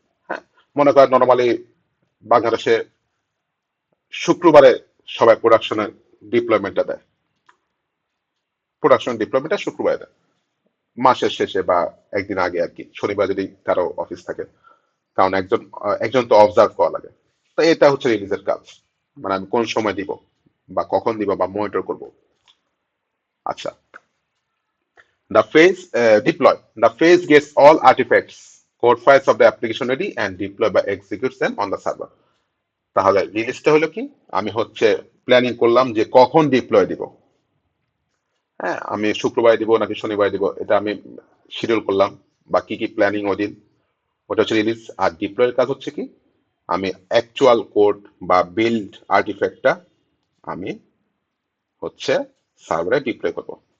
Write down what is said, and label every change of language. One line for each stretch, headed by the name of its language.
Bangla: হ্যাঁ, মনে করেন নর্মালি বাংলাদেশে শুক্রবারে সবাই প্রোডাকশনের ডিপ্লয়মেন্টটা দেয়, প্রোডাকশন ডিপ্লয়মেন্টটা শুক্রবারে দেয়, মাসের শেষে বা একদিন আগে আর কি, শনিবার যদি কারো অফিস থাকে, কারণ একজন তো অবজার্ভ করা লাগে। তো এটা হচ্ছে রিলিজের কাজ, মানে আমি কোন সময় দিব বা কখন দিব বা মনিটর করব।
English: আচ্ছা, the phase gets all artifacts, code files of the application ready and deploy by executes them on the server.
Bangla: তাহলে রিলিজটা হলো কি, আমি হচ্ছে প্ল্যানিং করলাম যে কখন ডিপ্লয় দিব। হ্যাঁ, আমি শুক্রবারে দিব নাকি শনিবারে দিব, এটা আমি শিডিউল করলাম, বা কি কি প্ল্যানিং ওই দিন, ওটা হচ্ছে রিলিজ। আর ডিপ্লয়ের কাজ হচ্ছে কি, আমি অ্যাকচুয়াল কোড বা বিল্ড আর্টিফ্যাক্টটা আমি হচ্ছে সার্ভারে ডিপ্লয় করব।